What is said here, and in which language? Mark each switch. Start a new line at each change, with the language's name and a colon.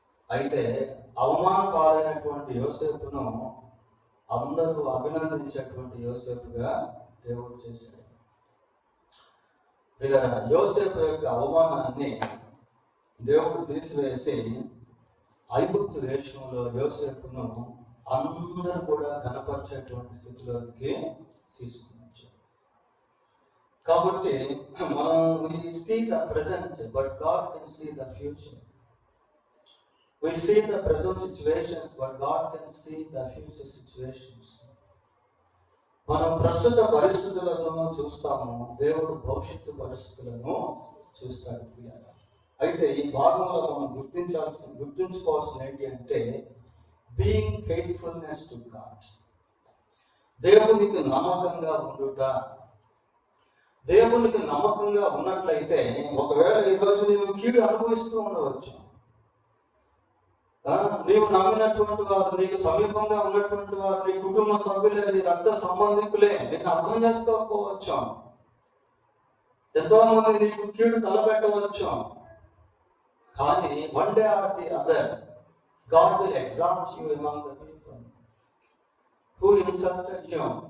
Telugu: అయితే అవమాన పాలైనటువంటి యోసేపును అందరూ అభినందించేటువంటి యోసేపుగా దేవుడు చేశాడు. ఇక యోసేపు యొక్క అవమానాన్ని దేవుడు తీసివేసి ఐగుప్తు దేశంలో యోసేపును అందరూ కూడా కనపరిచేటువంటి స్థితిలోకి తీసుకుని వచ్చారు. కాబట్టి మనం
English: we see the present, but God can see the future. We see the present situations, but God can see the future situations.
Telugu: మనం ప్రస్తుత పరిస్థితులను చూస్తాము, దేవుడు భవిష్యత్తు పరిస్థితులను చూస్తాడు. అయితే ఈ భాగంలో మనం గుర్తుంచుకోవాల్సిన ఏంటి అంటే
English: Being faithfulness to God.
Telugu: దేవునికి నమ్మకంగా ఉండుట. దేవునికి నమ్మకంగా ఉన్నట్లయితే ఒకవేళ ఈరోజు నీవు కీడు అనుభవిస్తూ ఉండవచ్చు. నీవు నమ్మినటువంటి వారు, నీకు సమీపంగా ఉన్నటువంటి వారు, నీ కుటుంబ సభ్యులే, నీ రక్త సంబంధికులే నేను అర్థం చేసుకోకపోవచ్చు. ఎంతో మంది నీకు కీడు తలపెట్టవచ్చు. కానీ
English: One day or the other God will exalt you among the people who insulted you.